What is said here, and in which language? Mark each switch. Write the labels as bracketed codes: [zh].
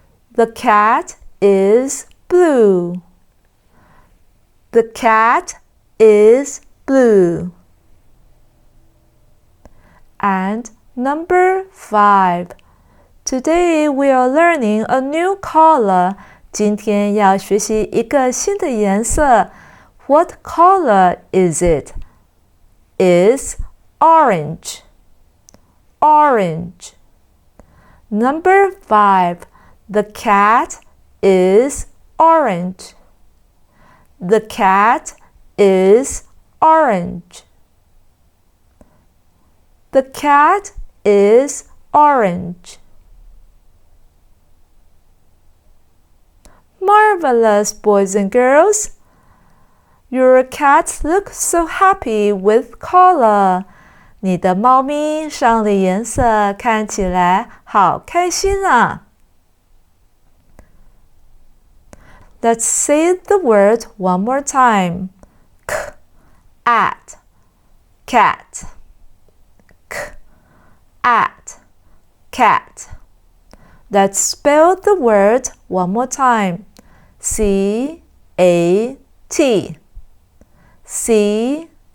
[en] The cat is blue. The cat is blue. And number 5. Today we are learning a new color. [zh] 今天要学习一个新的颜色。 [en] What color is it? It's orange. Orange. Number 5. The cat is orange. The cat is orange. The cat is orange. Marvelous, boys and girls. Your cats look so happy with color. [zh] 你的猫咪上了颜色，看起来好开心啊。 [en] Let's say the word one more time. Cat, cat, cat, cat. Let's spell the word one more time. C-A-T, C-A-T.